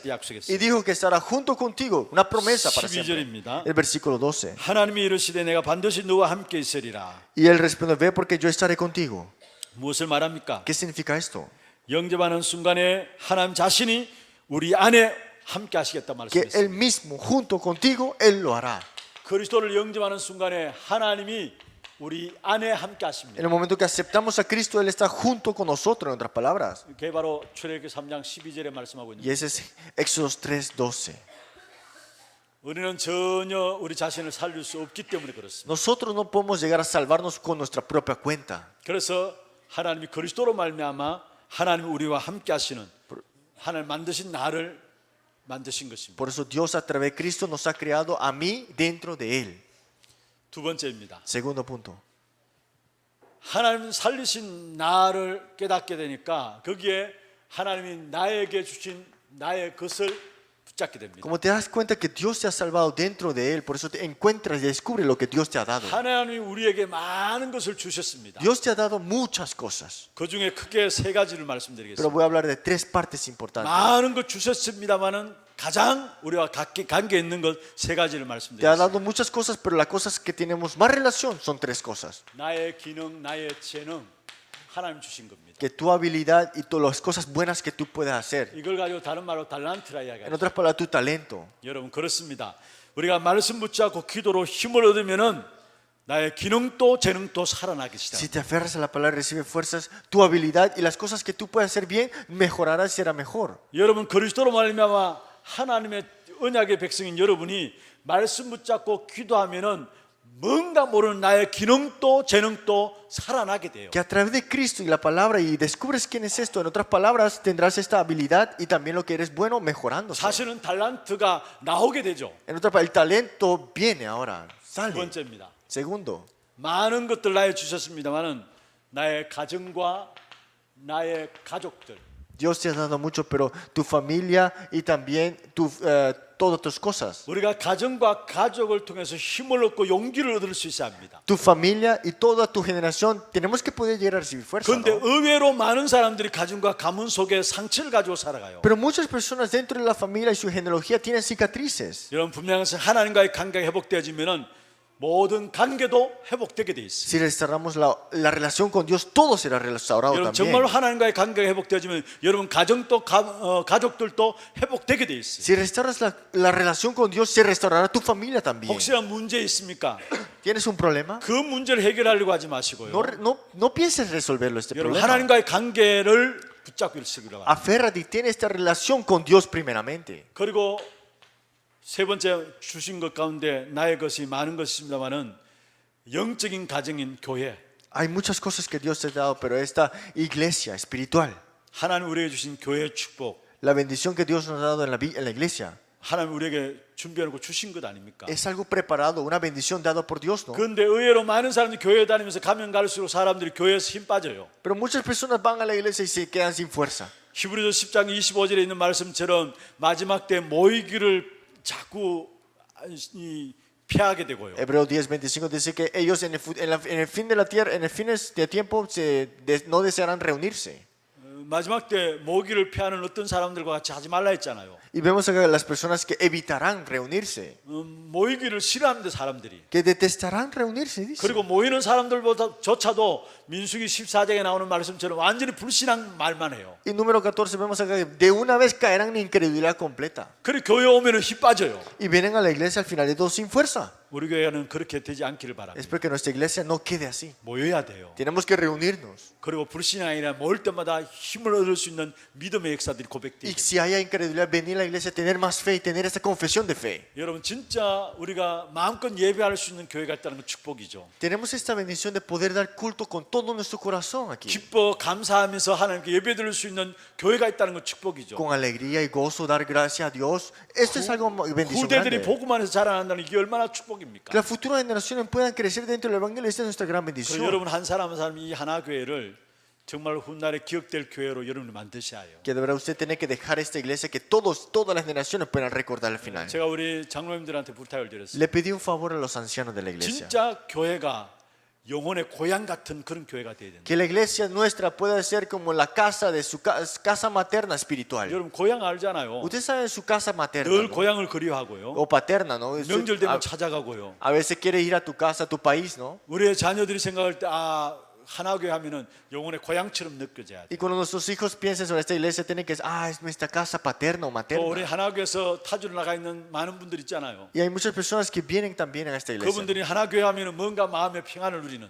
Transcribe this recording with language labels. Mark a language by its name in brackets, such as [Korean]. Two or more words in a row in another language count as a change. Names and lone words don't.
[Spanish] Y [Korean] 약속했어요. [Spanish] dijo que estará junto contigo, una promesa para siempre. [Korean] 12절입니다. [Spanish] El versículo 12. [Korean] 하나님이 이르시되 내가 반드시 너와 함께 있으리라. [Spanish] Y él respondió, ve porque yo estaré contigo. [Korean] 무엇을 말합니까? [Spanish] ¿Qué significa esto? [Korean] 영접하는 순간에 하나님 자신이 우리 안에 함께 하시겠다 [Spanish] Que él [Korean] 말씀했어요. [Spanish] mismo, junto contigo, él lo hará. [Korean] 그리스도를 영접하는 순간에 하나님이 우리 안에 함께 [Spanish] En [Korean] 하십니다. [Spanish] el momento que aceptamos a Cristo, él está junto con nosotros, en otras palabras. [Korean] 그게 바로 출애굽기 3장 12절에 말씀하고 있는 [Spanish] Y ese es Éxodos 3:12. [Korean] 우리는 전혀 우리 자신을 살릴 수 없기 때문에 그렇습니다. [Spanish] Nosotros no podemos llegar a salvarnos con nuestra propia cuenta. [Korean] 그래서 하나님이 그리스도로 말미암아 하나님이 우리와 함께 하시는 하나님 만드신 나를 만드신 것입니다. [Spanish] Por eso Dios a través de Cristo nos ha creado a mí dentro de él. [Korean] 두 번째입니다. [Spanish] Segundo punto. [Korean] 하나님 살리신 나를 깨닫게 되니까 거기에 하나님이 나에게 주신 나의 것을 붙잡게 됩니다. [Spanish] Como te das cuenta que Dios te ha salvado dentro de él, por eso te encuentras y descubres lo que Dios te ha dado. [Korean] 하나님이 우리에게 많은 것을 주셨습니다. [Spanish] Dios te ha dado muchas cosas, [Korean] 그 중에 크게 세 가지를 [Spanish] pero [Korean] 말씀드리겠습니다. [Spanish] voy a hablar de tres partes importantes. [Korean] 많은 것 주셨습니다만은 가장 우리와 관계 있는 것 세 가지를 [Spanish] Te ha [Korean] 말씀드리겠습니다. [Spanish] dado muchas cosas, pero las cosas que tenemos más relación son tres cosas. [Korean] 나의 기능, 나의 재능, 하나님 주신 겁니다. [Spanish] Que tu habilidad y todas las cosas buenas que tú puedes hacer. [Korean] 이걸 가지고 다른 말로 달란트라 [Spanish] En [Korean] 이야기하죠. [Spanish] otras palabras, tu talento. [Korean] 여러분 그렇습니다. 우리가 말씀 붙잡고 기도로 힘을 얻으면은 나의 기능도 재능도 살아나기 시작. [Spanish] Si te aferras a la palabra, recibes fuerzas, tu habilidad y las cosas que tú puedes hacer bien, mejorará y será mejor. [Korean] 여러분 그리스도로 말미암아 하나님의 언약의 백성인 여러분이 말씀 붙잡고 기도하면은 뭔가 모르는 나의 기능도 재능도 살아나게 돼요. [Spanish] Que a través de Cristo y la palabra y descubres quién es esto, en otras palabras, tendrás esta habilidad y también lo que eres bueno mejorándose. [Korean] 사실은 달란트가 나오게 되죠. [Spanish] En otras palabras, el talento viene ahora, [Korean] 두 [Spanish] sale. [Korean] 번째입니다. [Spanish] Segundo, [Korean] 많은 것들 나에 주셨습니다만은 나의 가정과 나의 가족들 [Spanish] Dios te ha dado mucho, pero tu familia y también todas tus cosas. [Korean] 우리가 가정과 가족을 통해서 힘을 얻고 용기를 얻을 수 있어야 합니다. [Spanish] Tu familia y toda tu generación, tenemos que poder llegar a recibir fuerza, [Korean] 그런데 [Spanish] ¿no? [Korean] 의외로 많은 사람들이 가정과 가문 속에 상처를 가지고 살아가요. [Spanish] Pero muchas personas dentro de la familia y su genealogía tienen cicatrices. [Korean] 여러분 분명히 하나님과의 관계가 회복되어지면은 모든 관계도 회복되게 돼 있어요. [Spanish] Si restauramos la relación con Dios, todo será restaurado [Korean] 여러분 [Spanish] también. [Korean] 정말 하나님과의 관계가 회복되어지면 여러분 가정도 가족들도 회복되게 돼 있어요. [Spanish] Si restauras la relación con Dios, se restaurará tu familia también. [Korean] 혹시나 문제 있습니까? [Spanish] ¿Tienes un problema? [Korean] 그 문제를 해결하려고 하지 마시고요. [Spanish] No pienses resolverlo este [Korean] 여러분 [Spanish] problema. [Korean] 하나님과의 관계를 붙잡고 있으기로 합니다. [Spanish] Aférrate y ten esta relación con Dios primeramente. [Korean] 그리고 세 번째 주신 것 가운데 나의 것이 많은 것입니다만은 영적인 가정인 교회. [Spanish] Hay muchas cosas que Dios te ha dado, pero esta iglesia espiritual, [Korean] 하나님 우리에게 주신 교회의 축복, [Spanish] la bendición que Dios nos ha dado en la iglesia, [Korean] 하나님 우리에게 준비해놓고 주신 것 아닙니까? [Spanish] es algo preparado, una bendición dada por Dios, ¿no? [Korean] 그런데 의외로 많은 사람들이 교회 다니면서 가면 갈수록 사람들이 교회에서 힘 빠져요. [Spanish] Pero muchas personas van a la iglesia y se quedan sin fuerza. [Korean] 히브리서 10장 25절에 있는 말씀처럼 마지막 때 모이기를 자꾸 피하게 되고요. [Spanish] Hebreo 10:25 dice que ellos en el fin de la tierra, en el fin de tiempo, no desearán reunirse. [Korean] 마지막 때 모이기를 피하는 어떤 사람들과 같이 하지 말라 했잖아요. [Spanish] Y vemos acá las personas que evitarán reunirse, [Korean] 모이기를 싫어하는데 사람들이. [Spanish] que detestarán reunirse, dice. [Korean] 그리고 모이는 사람들보다조차도 민수기 14장에 나오는 말씀처럼 완전히 불신앙 말만 해요. [Spanish] Y número 14 vemos acá que de una vez caerán en incredulidad completa. [Korean] 그리고 교회 오면은 힘 빠져요. [Spanish] Y vienen a la iglesia al final de todo sin fuerza. [Korean] 우리 교회는 그렇게 되지 않기를 바랍니다. [Spanish] Espero que nuestra iglesia no quede así. [Korean] 모여야 돼요. [Spanish] Tenemos que reunirnos. [Korean] 그리고 불신앙이 아니라 모일 때마다 힘을 얻을 수 있는 믿음의 역사들이 [Spanish] Y [Korean] 고백돼요. [Spanish] si hay incredulidad, venir a la iglesia, tener más fe y tener esta confesión de fe. [Korean] 여러분 진짜 우리가 마음껏 예배할 수 있는 교회가 있다는 건 축복이죠. [Spanish] Tenemos esta bendición de poder dar culto con todo nuestro corazón aquí. [Korean] 기뻐 감사하면서 하나님께 예배드릴 수 있는 교회가 있다는 건 축복이죠. [Spanish] Con alegría y gozo dar gracias a Dios. Esto es algo bendición [Korean] 후대들이 [Spanish] grande. [Korean] 복음 안에서 자라난다는 게 얼마나 축복입니까? [Spanish] Que las futuras generaciones puedan crecer dentro del evangelio. Esta es nuestra gran [Korean] 그래서 [Spanish] bendición. [Korean] 여러분 한 사람 한 사람이 이 하나 교회를 정말 훗날에 기억될 교회로 여러분이 만드셔야 해요. [Spanish] Que deberá usted tener que dejar esta iglesia que todas las generaciones puedan recordar al final. [Korean] 제가 우리 장로님들한테 부탁을 드렸어요. [Spanish] Le pedí un favor a los ancianos de la iglesia. [Korean] 진짜 교회가 영혼의 고향 같은 그런 교회가 돼야 된다. [Spanish] Que la iglesia nuestra pueda ser como la casa de su casa materna espiritual. [Korean] 여러분 고향 알잖아요. [Spanish] Usted sabe su casa materna, [Korean] 늘 [Spanish] ¿no? [Korean] 고향을 그리워하고요. [Spanish] O paterna, ¿no? [Korean] 명절 되면 찾아가고요. [Spanish] A veces quiere ir a tu casa, a tu país, ¿no? [Korean] 우리의 자녀들이 생각할 때 하나교회 하면은 영혼의 고향처럼 느껴져야 돼. [Spanish] Y cuando nuestros hijos piensen sobre esta iglesia, tienen que decir, es nuestra casa paterna o [Korean] 또 우리 [Spanish] materna. [Korean] 하나교회에서 타주로 나가 있는 많은 분들 있잖아요. [Spanish] Y hay muchas personas que vienen también a esta iglesia. [Korean] 그분들이 하나교회 하면은 뭔가 마음의 평안을 누리는